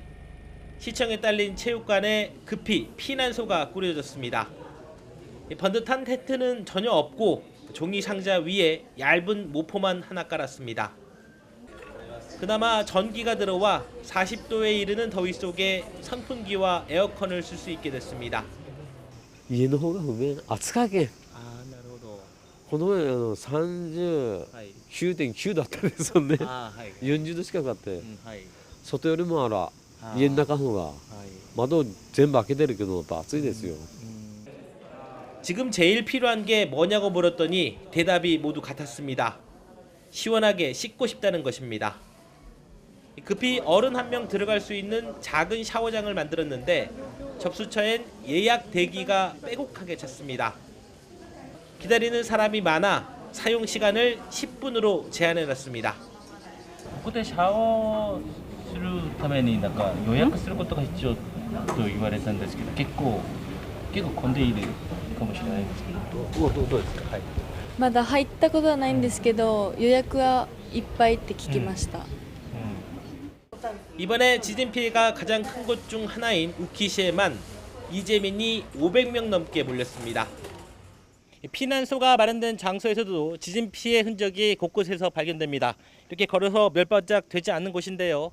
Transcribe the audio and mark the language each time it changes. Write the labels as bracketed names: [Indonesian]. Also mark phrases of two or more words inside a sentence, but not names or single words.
[Korean] 시청에 딸린 체육관에 급히 피난소가 꾸려졌습니다. 번듯한 텐트는 전혀 없고 종이 상자 위에 얇은 모포만 하나 깔았습니다. 그나마 전기가 들어와 40도에 이르는 더위 속에 선풍기와 에어컨을 쓸 수 있게 됐습니다. [Japanese] 家の方が不便、暑かけん。この前39.9 だったんですよね。40度近くあって、外よりも家の中の方が窓全部開けてるけどやっぱ暑いですよ。 [Korean] 지금 제일 필요한 게 뭐냐고 물었더니 대답이 모두 같았습니다. 시원하게 씻고 싶다는 것입니다. 급히 어른 한 명 들어갈 수 있는 작은 샤워장을 만들었는데 접수처엔 예약 대기가 빼곡하게 찼습니다. 기다리는 사람이 많아 사용 시간을 10분으로 제한해놨습니다. [Japanese] ここでシャワーするためになんか予約することが必要と言われたんですけど、結構混んでいるかもしれないんですけど、どうですか？はい。まだ入ったことはないんですけど、予約はいっぱいって聞きました。 [Korean] 이번에 지진 피해가 가장 큰 곳 중 하나인 우키시에만 이재민이 500명 넘게 몰렸습니다. 피난소가 마련된 장소에서도 지진 피해 흔적이 곳곳에서 발견됩니다. 이렇게 걸어서 몇 발짝 되지 않는 곳인데요.